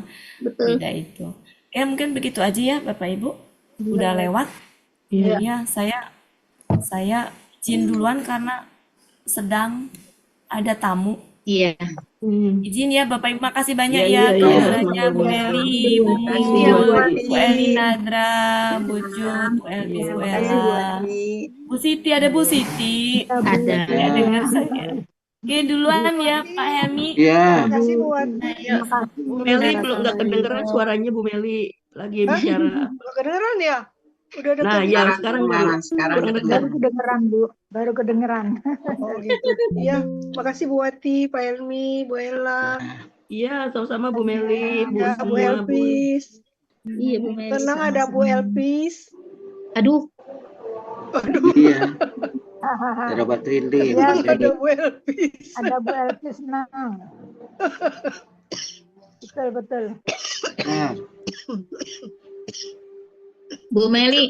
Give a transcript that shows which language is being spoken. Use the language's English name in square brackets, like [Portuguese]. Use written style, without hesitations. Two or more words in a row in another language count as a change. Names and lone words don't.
[Indonesian] Betul. beda itu. Ya mungkin begitu aja ya Bapak Ibu, udah lewat. Iya. Ya saya izin duluan karena sedang ada tamu Iya. Izin ya Bapak Ibu, makasih banyak Iya, ya iya, iya. kehadirannya Bu Meli, Bu Makasih, Mu, Iya, Bu Bu Ati. Ati. Bu Eli Nadra, Bu Jud, Bu Elvis, Iya, Bu Makasih Bu Ella, Ati. Bu Siti, ada Bu Siti. Ada. Ya Ya, dengar saya. Oke duluan ya Pak Helmi. ya. Makasih Bu Ati. Iya, Bu Meli belum nggak kedengeran suaranya Bu Meli lagi Hah? bicara. Nggak kedengeran ya? Udah Nah, deket. ya Sekarang sekarang baru kedengaran, sekarang kurang dekat. kedengaran. kedengeran Bu, baru kedengeran. Oh gitu. Iya, makasih Bu Ati, Pak Helmi, Bu Ella, Iya, sama-sama Bu Meli, Bu ya Bu semua, Bu. Elvis. Iya Bu Meli. Tenang ada Bu Elvis. Aduh, Iya. Ada Pak Trindin. Iya, Ada Bu Elvis. ada Bu Elvis senang. Betul, betul. Nah, Bu Meli,